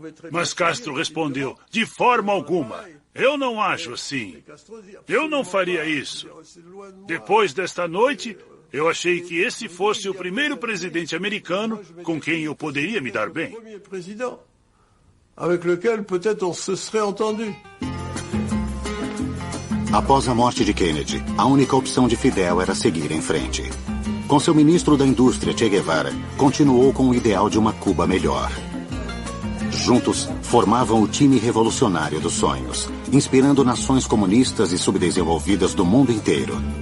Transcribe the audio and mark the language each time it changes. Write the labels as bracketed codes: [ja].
[pt] Mas Castro respondeu, de forma alguma, eu não acho assim. Eu não faria isso. Depois desta noite, eu achei que esse fosse o primeiro presidente americano com quem eu poderia me dar bem. [fr] Avec lequel peut-être on se serait entendu. [pt] Após a morte de Kennedy, a única opção de Fidel era seguir em frente. Com seu ministro da Indústria, Che Guevara, continuou com o ideal de uma Cuba melhor. Juntos, formavam o time revolucionário dos sonhos, inspirando nações comunistas e subdesenvolvidas do mundo inteiro.